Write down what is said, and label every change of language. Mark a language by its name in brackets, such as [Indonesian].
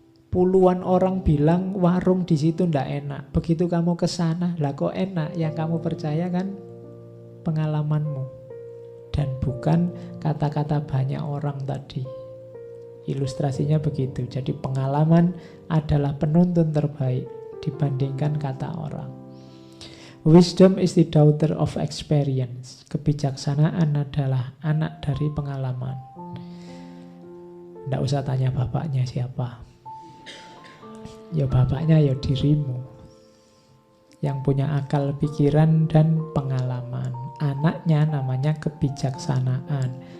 [Indonesian] Puluhan orang bilang warung di situ ndak enak. Begitu kamu ke sana, lah kok enak? Yang kamu percaya kan pengalamanmu dan bukan kata-kata banyak orang tadi. Ilustrasinya begitu. Jadi pengalaman adalah penuntun terbaik dibandingkan kata orang. [English] Wisdom is the daughter of experience. [Indonesian] Kebijaksanaan adalah anak dari pengalaman. Tidak usah tanya bapaknya siapa. Ya bapaknya ya dirimu, yang punya akal, pikiran, dan pengalaman. Anaknya namanya kebijaksanaan.